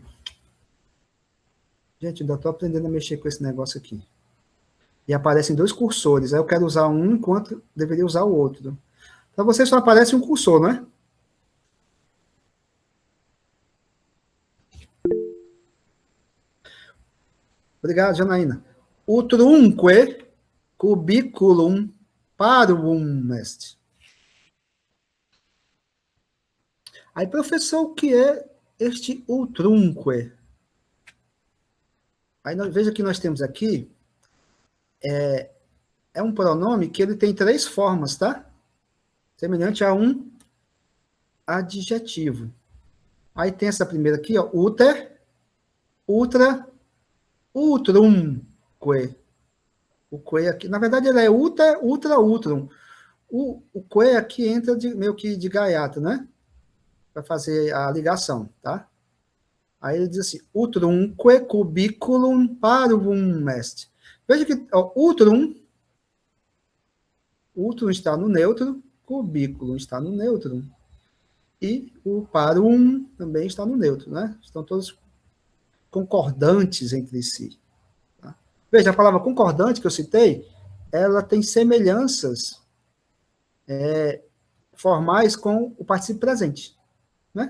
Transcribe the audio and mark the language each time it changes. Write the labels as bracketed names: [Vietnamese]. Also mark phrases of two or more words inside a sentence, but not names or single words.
[Portuguese] Gente, ainda estou aprendendo a mexer com esse negócio aqui. E aparecem dois cursores. Aí eu quero usar um enquanto deveria usar o outro. Para você só aparece um cursor, não é? Obrigado, Janaína. [Latin] Utrumque cubiculum parvum est. [Portuguese] Aí, professor, o que é este utrumque? Aí, veja que nós temos aqui, é um pronome que ele tem três formas, tá? Semelhante a um adjetivo. Aí tem essa primeira aqui, ó, [Latin] uter, ultra, utrumque. [Portuguese] O que aqui, na verdade, ele é [Latin] uter, ultra, utrum. [Portuguese] O que aqui entra meio que de gaiato, né? Para fazer a ligação, tá? Aí ele diz assim, [Latin] utrumque cubiculum parvum est. [Portuguese] Veja que ó, utrum está no neutro, cubículo está no neutro, e o parum também está no neutro, né? Estão todos concordantes entre si. Tá? Veja, a palavra concordante que eu citei, ela tem semelhanças formais com o particípio presente, né?